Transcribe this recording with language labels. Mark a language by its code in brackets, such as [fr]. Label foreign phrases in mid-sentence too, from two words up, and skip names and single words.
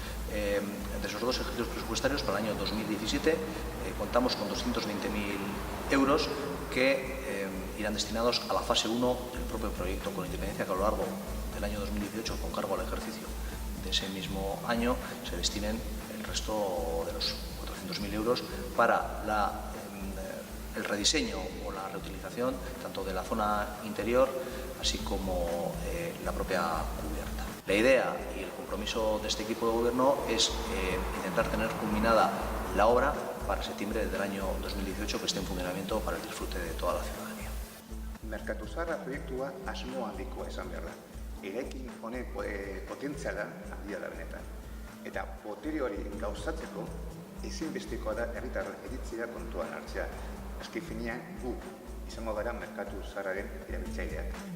[es] De esos dos ejercicios presupuestarios, para el año 2017, contamos con 220.000 euros que irán destinados a la fase 1 del propio proyecto, con independencia que a lo largo del año 2018, con cargo al ejercicio de ese mismo año, se destinen el resto de los 400.000 euros para el rediseño o la reutilización tanto de la zona interior así como la propia cubierta. La idea y el compromiso de este equipo de gobierno es intentar tener culminada la obra para septiembre del año 2018, que esté en funcionamiento para el disfrute de toda la ciudadanía. [eu] Merkatu zaharra proiektua asmo handikoa izan behar da. Eraikin honen potentziala handia da benetan. Eta botere hori gauzatzeko ezinbestekoa da herritarren iritzia kontuan hartzea. Azken finean gu izango gara merkatu zaharraren erabiltzaileak.